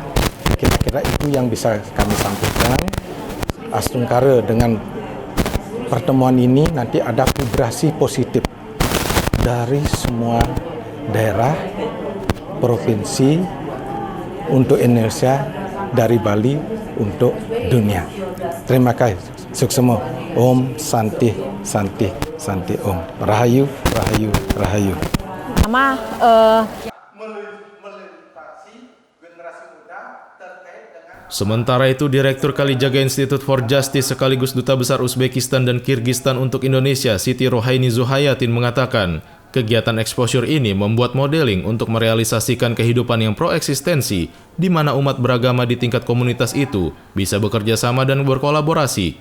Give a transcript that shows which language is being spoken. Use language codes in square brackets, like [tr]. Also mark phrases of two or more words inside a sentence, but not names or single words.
[id] Kira-kira itu yang bisa kami sampaikan. Astungkara dengan pertemuan ini nanti ada vibrasi positif dari semua daerah, provinsi untuk Indonesia, dari Bali untuk dunia. Terima kasih. [ban] Suksemo. Om Santi Santi Santi Om. Rahayu Rahayu Rahayu. [id] Sama Sementara itu, Direktur Kalijaga Institute for Justice sekaligus Duta Besar Uzbekistan dan Kirgistan untuk Indonesia, Siti Rohaini Zuhayatin mengatakan, kegiatan exposure ini membuat modeling untuk merealisasikan kehidupan yang proeksistensi, di mana umat beragama di tingkat komunitas itu bisa bekerja sama dan berkolaborasi.